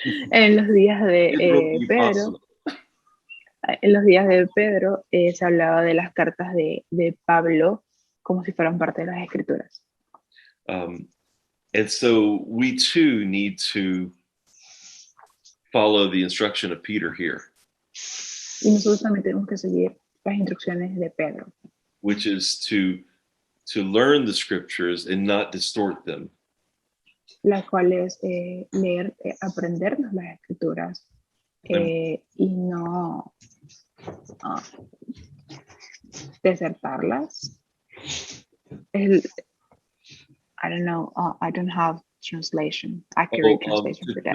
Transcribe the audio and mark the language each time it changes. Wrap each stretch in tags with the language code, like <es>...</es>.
<es>En los días de Pedro, en los días de Pedro se hablaba de las cartas de Pablo como si fueran parte de las escrituras.</es> <en>And so we too need to follow the instruction of Peter here.</en> <es>Y nosotros también tenemos que seguir las instrucciones de Pedro.</es> <en>Which is to learn the scriptures and not distort them.</en> <es>La cual es leer, aprendernos las escrituras y no desertarlas.</es> <en>I don't know, I don't have accurate translation for that.</en>